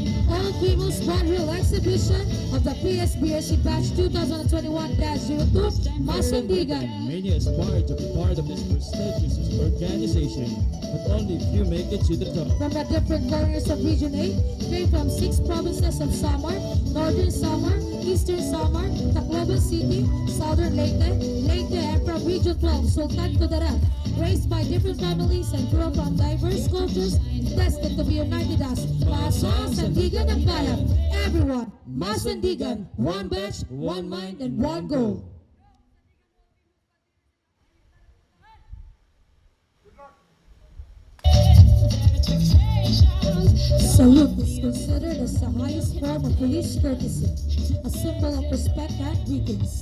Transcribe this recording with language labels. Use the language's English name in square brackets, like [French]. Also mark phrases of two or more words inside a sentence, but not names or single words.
[English] all-female squad drill exhibition of the PSBSC Batch 2021-02, MASANDIGAN. Many aspire to be part of this prestigious organization, but only few make it to the top. From the different corners of Region 8, came from 6 provinces of Samar, Northern Samar, Eastern Samar, Tacloban City, Southern Leyte, and from Region 12, Sultan Kudarat, raised by different families and grew from diverse cultures, destined to be united as Masandigan and Bayan. Everyone, Masandigan, one batch, one mind, and one goal. Salute is considered as the highest form of police courtesy, a symbol of respect and greetings.